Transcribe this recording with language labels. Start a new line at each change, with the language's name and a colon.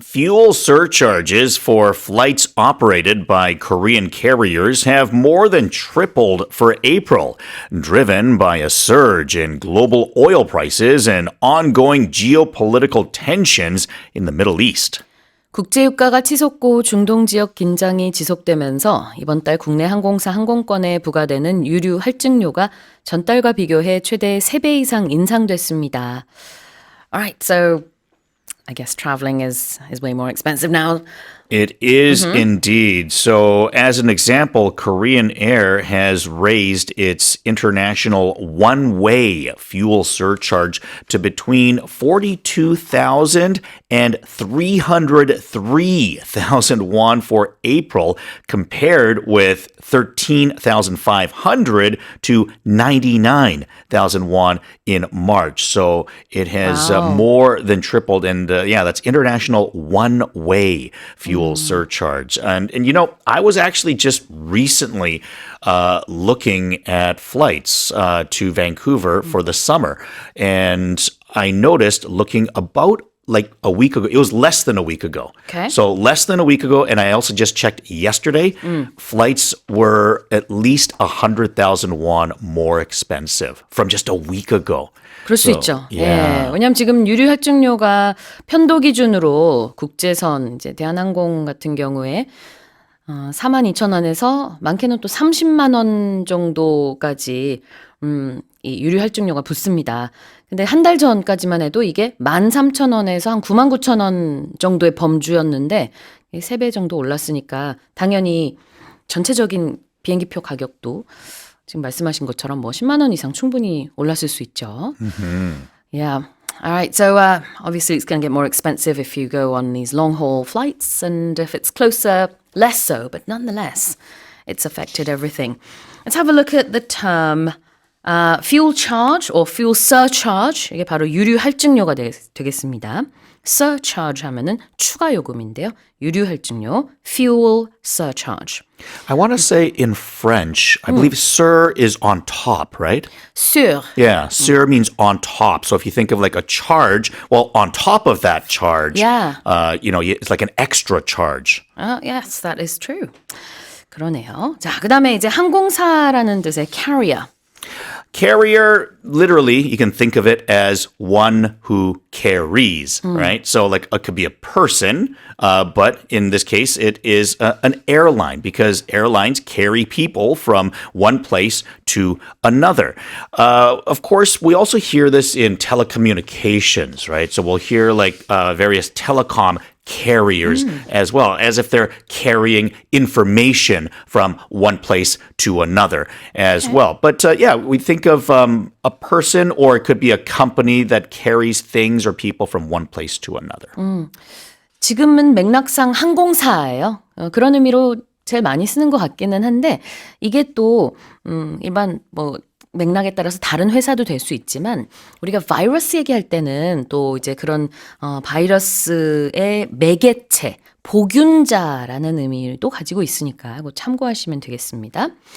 English: Fuel surcharges for flights operated by Korean carriers have more than tripled for April, driven by a surge in global oil prices and ongoing geopolitical tensions in the Middle East.
Korean: 국제유가가 치솟고 중동 지역 긴장이 지속되면서 이번 달 국내 항공사 항공권에 부과되는 유류할증료가 전달과 비교해 최대 3배 이상 인상됐습니다.
English: Alright, so I guess traveling is way more expensive now. It is indeed. So, as an example, Korean Air has raised its international one-way fuel surcharge to between 42,000 and 303,000 won for April, compared with 13,500 to 99,000 won in March. So it has more than tripled. And that's international one-way fuel surcharge. And you know, I was actually just recently looking at flights to Vancouver for the summer. And I noticed looking about like a week ago. It was less than a week ago. Okay. So less than a week ago. And I also just checked yesterday. Flights were at least 100,000 won more expensive from just a week ago.
Korean: 그럴 수 있죠.
English: Yeah.
Korean: 예, 왜냐하면 지금 유류할증료가 편도 기준으로 국제선 이제 대한항공 같은 경우에 42,000원에서 많게는 또 30만 원 정도까지 이 유류할증료가 붙습니다. 근데 한 달 전까지만 해도 이게 13,000원에서 한 99,000원 정도의 범주였는데 3배 정도 올랐으니까 당연히 전체적인 비행기표 가격도 지금 말씀하신 것처럼 뭐 10만 원 이상 충분히 올랐을 수 있죠.
English: Yeah. All right. So obviously it's going to get more expensive if you go on these long haul flights, and if it's closer, less so. But nonetheless, it's affected everything. Let's have a look at the term fuel charge or fuel surcharge.
Korean: 이게 바로 유류할증료가 되겠습니다. surcharge 하면은 추가 요금인데요. 유류할증료, fuel surcharge.
English: I want to say in French, I believe sur is on top, right? Sur. Yeah, sur means on top. So if you think of like a charge, well, on top of that charge, it's like an extra charge. Yes, that is true.
Korean: 그러네요. 자, 그다음에 이제 항공사라는 뜻의 carrier.
English: Carrier, literally, you can think of it as one who carries, right? So like it could be a person, but in this case, it is an airline because airlines carry people from one place to another. Of course, we also hear this in telecommunications, right? So we'll hear like various telecom carriers as well, as if they're carrying information from one place to another as well. But we think of a person, or it could be a company that carries things or people from one place to another.
Korean: 지금은 맥락상 항공사예요. 그런 의미로 제일 많이 쓰는 것 같기는 한데 이게 또 일반 뭐 맥락에 따라서 다른 회사도 될 수 있지만 우리가 바이러스 얘기할 때는 또 이제 그런 바이러스의 매개체, 보균자라는 의미도 가지고 있으니까 그거 참고하시면 되겠습니다.